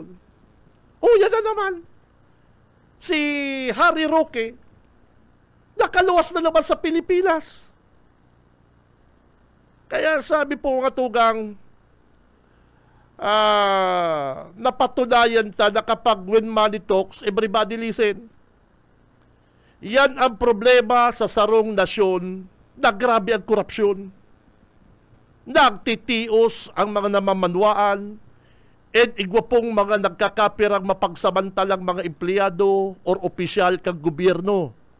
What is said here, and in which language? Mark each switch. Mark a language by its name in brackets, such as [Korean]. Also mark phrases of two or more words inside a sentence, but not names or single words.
[Filipino] Yan na naman. Si Harry Roque, nakaluwas na naman sa Pilipinas. Kaya sabi po mga tugang, napatunayan na kapag [English] when money talks, everybody listen. [Filipino] Yan ang problema sa sarong nasyon na grabe ang korupsyon. [Bikol] Nagtitios ang mga namamanwaan at igwa pong mga nagkakapirang mapagsamantalang mga empleyado or opisyal kang gobyerno.